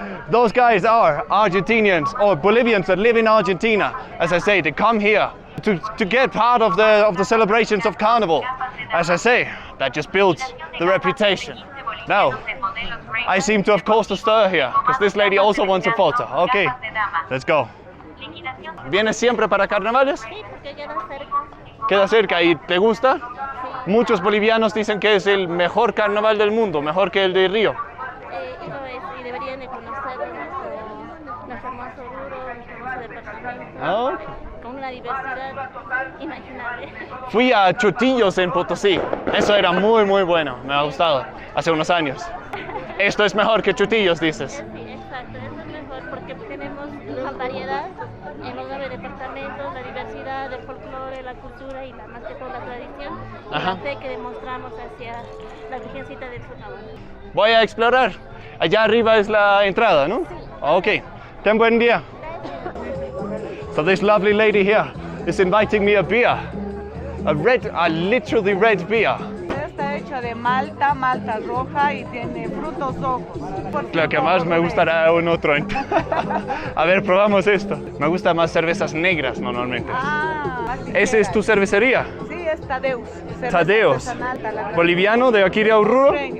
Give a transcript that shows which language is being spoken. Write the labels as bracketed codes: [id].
[en] Those guys are Argentinians or Bolivians that live in Argentina. As I say, they come here to get part of the celebrations of Carnival. As I say, that just builds the reputation. Now, I seem to have caused a stir here, because this lady also wants a photo. Okay, let's go. [es] ¿Vienes siempre para carnavales? Sí, porque queda cerca. Queda cerca. ¿Y te gusta? Muchos bolivianos dicen que es el mejor carnaval del mundo, mejor que el de Río. Y lo es, y deberían de conocer nuestro hermoso Oruro, nuestro hermoso departamento. Ah, okay. Con una diversidad inimaginable. Fui a Chotillos en Potosí. Eso era muy bueno. Me ha gustado. Hace unos años. Esto es mejor que Chotillos, dices. Sí, exacto. Esto es mejor porque tenemos la variedad en los 9 departamentos, la diversidad del folclore, la cultura y más que todo la tradición. Y la fe que demostramos hacia la Virgencita del Carnaval. Voy a explorar. Allá arriba es la entrada, ¿no? Sí. Ok. Ten buen día. [en] So this lovely lady here is inviting me a beer. A literally red beer. [es] Está hecho cerveza de malta, malta roja y tiene frutos rojos. Lo que más me gustará un otro. A ver, probamos esto. Me gustan más cervezas negras normalmente. ¿Esa es tu cervecería? Sí, es Tadeus. Tadeus. ¿Boliviano de aquí de Oruro?